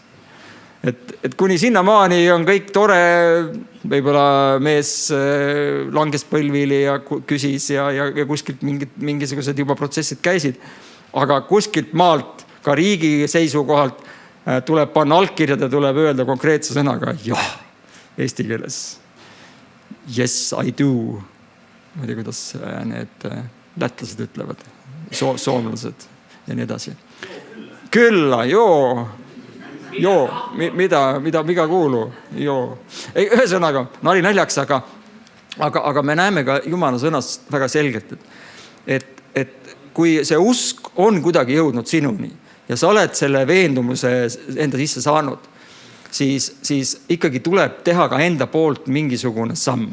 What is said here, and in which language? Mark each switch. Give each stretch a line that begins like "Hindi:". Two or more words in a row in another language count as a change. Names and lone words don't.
Estonian: Et kuni sinna maani on kõik tore, võib-olla mees langes põlvili ja küsis ja kuskilt mingisugused juba protsessid käisid, aga kuskilt maalt ka riigi seisukohalt tuleb panna allkirjad ja tuleb öelda konkreetse sõnaga jah, eesti keeles.
English: Yes, I do.
Estonian: Ma ei tea, kuidas need lätlased ütlevad, soomlased ja nii edasi.
Finnish: Külla, joo, mida kuulu, joo.
Estonian: Ühesõnaga, nali naljaks, aga me näeme ka Jumala sõnast väga selgelt, et kui see usk on kuidagi jõudnud sinuni ja sa oled selle veendumuse enda sisse saanud, siis ikkagi tuleb teha ka enda poolt mingisugune samm.